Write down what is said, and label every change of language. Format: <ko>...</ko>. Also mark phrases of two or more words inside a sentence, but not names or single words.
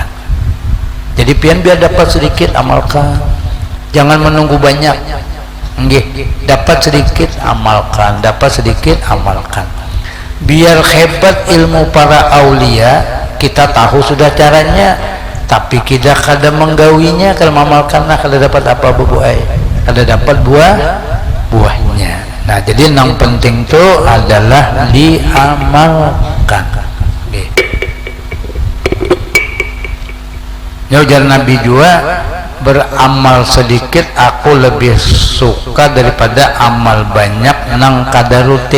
<bjn>Jadi pian biar dapat sedikit amalkan, jangan menunggu banyak. Nggih, dapat sedikit amalkan, dapat sedikit amalkan. Biar hebat ilmu para aulia, kita tahu sudah caranya, tapi kita kada menggawinya. Kalau mengamalkannya kada dapat apa, Bu Ai? Kada dapat buahnya.</bjn> <id>Nah, jadi yang penting itu adalah diamalkan. Nggih.</id> <bjn>Ujar Nabi juga, beramal sedikit aku lebih suka daripada amal banyak nang kada rutin.</bjn>